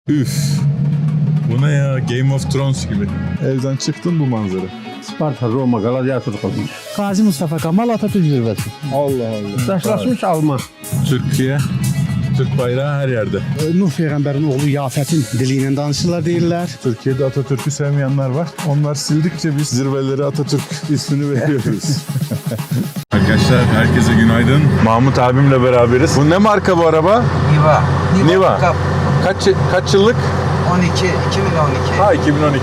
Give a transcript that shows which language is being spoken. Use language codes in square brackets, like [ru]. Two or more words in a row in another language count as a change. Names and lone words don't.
[tr] Üf. Bu ne ya? Game of Thrones gibi. Evden çıktın bu manzara. Sparta, Roma, Gladiator qazanmış. Gazi Mustafa Kemal Atatürk zirvəsi. Allah Allah. Daşlaşmış Alman. Türkiye. Türk bayrağı her yerde. [az] Nuh Peyğəmbərin oğlu Yafətin dili ilə danışırlar deyirlər. [tr] Türkiye'de Atatürk'ü sevmeyenler var. Onlar sildikçe biz zirvelere Atatürk ismini veriyoruz. Arkadaşlar herkese günaydın. Mahmut abimle beraberiz. Bu ne marka bu araba? Niva. Niva. Cup. Kaç yıllık? 2012. Ha 2012.